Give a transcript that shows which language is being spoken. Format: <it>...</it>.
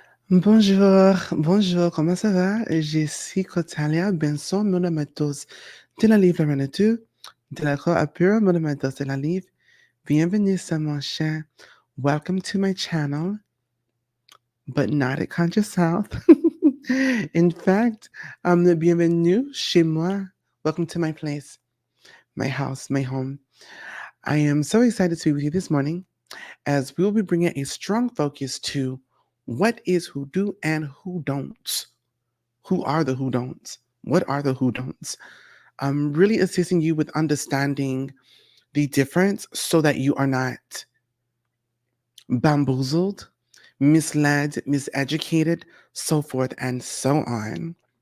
<fr>Bonjour, bonjour, comment ça va? Je suis Cotalia Benson Monomatos de la Livre 22, de la Croix à Pure Monomatos de la Livre. Bienvenue sur mon chaîne.</fr> <en>Welcome to my channel, but not at Conjure South. In fact,</en> <fr>bienvenue chez moi.</fr> <en>Welcome to my place, my house, my home. I am so excited to be with you this morning as we will be bringing a strong focus to what is Hoodoo and Hoodon'Ts. Who are the Hoodon'Ts? What are the Hoodon'Ts? I'm really assisting you with understanding the difference so that you are not bamboozled, misled, miseducated, so forth and so on.</en>